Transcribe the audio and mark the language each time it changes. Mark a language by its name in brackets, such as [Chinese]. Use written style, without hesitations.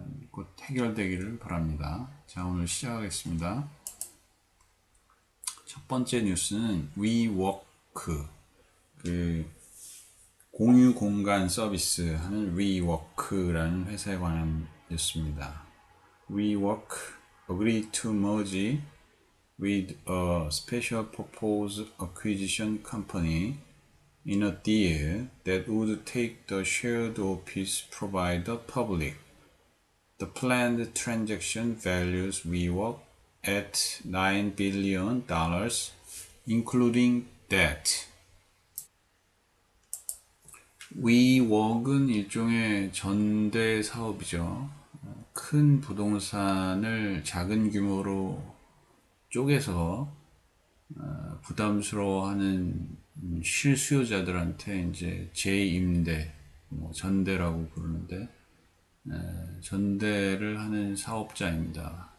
[Korean] 곧 해결되기를 바랍니다. 자, 오늘 시작하겠습니다. 첫 번째 뉴스는 WeWork, 그 공유 공간 서비스 하는 WeWork라는 회사에 관한 뉴스입니다. [English] WeWork agreed to merge with a special purpose acquisition company in a deal that would take the shared office provider public. The planned transaction values WeWork at $9 billion, including debt. [Korean] WeWork은 일종의 전대 사업이죠. 큰 부동산을 작은 규모로 쪼개서 부담스러워하는 실수요자들한테 이제 재임대, 전대라고 부르는데 전대를 하는 사업자입니다.